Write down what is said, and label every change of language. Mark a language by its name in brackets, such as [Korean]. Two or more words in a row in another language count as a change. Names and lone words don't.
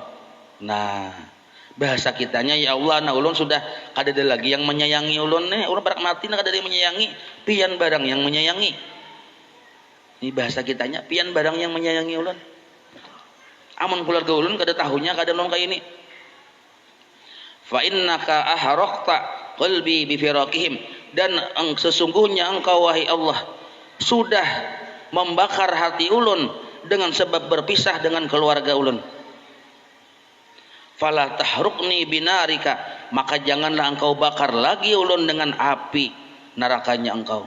[Banjar] Nah, bahasa kitanya ya Allah, nah ulun sudah kada ada lagi yang menyayangi ulun nih, ulun barak mati nah kada ada yang menyayangi, pian barang yang menyayangi. Ini bahasa kitanya, pian barang yang menyayangi ulun. Amun keluarga ulun kada tahunya kada ulun kayak ini. [Arabic] فإنك أحرقت قلبي بفراقهم, [Banjar] dan sesungguhnya engkau wahai Allah sudah membakar hati ulun dengan sebab berpisah dengan keluarga ulun. [Arabic] فلا تحرقني بنارك, [Banjar] maka janganlah engkau bakar lagi ulun dengan api nerakanya engkau.